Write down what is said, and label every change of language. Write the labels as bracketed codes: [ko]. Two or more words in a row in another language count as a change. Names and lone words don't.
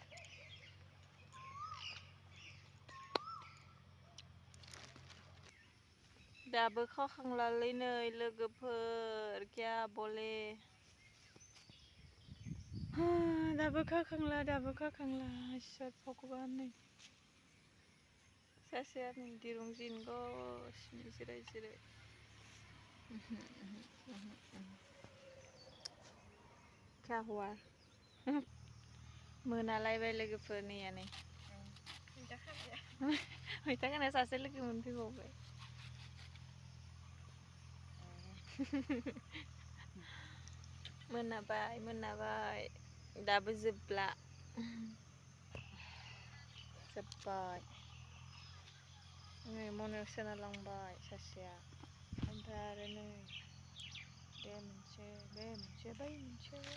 [brx] दाबो खाखांलालै नै लोगोफोर [hi] क्या बोले [brx] दाबो खाखांला इसोर भगबान नै सासेया नै दिरुं जिनगासिनो जिराय क्या हुआ मोनालायबाय लोगोफोर नैया नै मैथा खानाया सासे लोगो मोनफैबावबाय मोनाबाय दाबो जोबला जोब्बाय नै मनायाव सोना लांबाय सासेया ओमफ्राय आरो नै बे मोनसे बै मोनसे